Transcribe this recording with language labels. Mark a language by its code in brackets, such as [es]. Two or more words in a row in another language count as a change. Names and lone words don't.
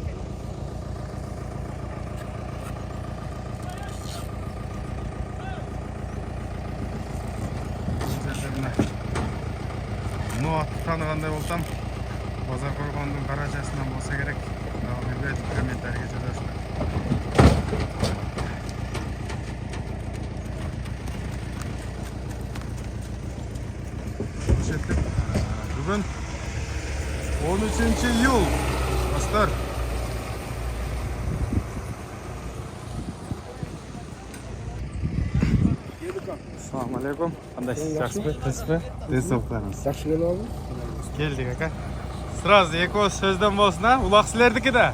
[ky] Мына атты тааныгандай болсам, Базар Коргондун карачасынан болсо керек. Дагы билбедим, комментарийге жазасыздар. Бүгін 13 июл. Достар. [ar] السلام عليكم. [ky] Кандайсыз, жакшысызбы? Тынчпы? Денсаулыктарыңыз. Жакшы келип алдым. Келдик ака. Сразу экөөбүз сөздөн болсун, а? Улак силердики да.